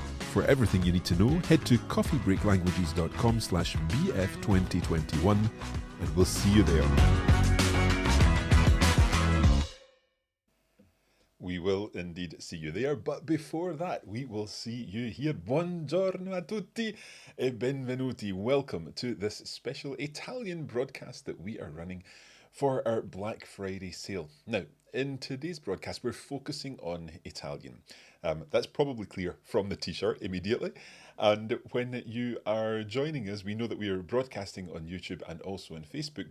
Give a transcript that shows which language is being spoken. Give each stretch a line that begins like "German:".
English: For everything you need to know, head to coffeebreaklanguages.com/BF2021 and we'll see you there. We will indeed see you there, but before that, we will see you here.
Italian: Buongiorno a tutti e benvenuti.
English: Welcome to this special Italian broadcast that we are running for our Black Friday sale. Now, in today's broadcast, we're focusing on Italian. That's probably clear from the t-shirt immediately. And when you are joining us, we know that we are broadcasting on YouTube and also on Facebook.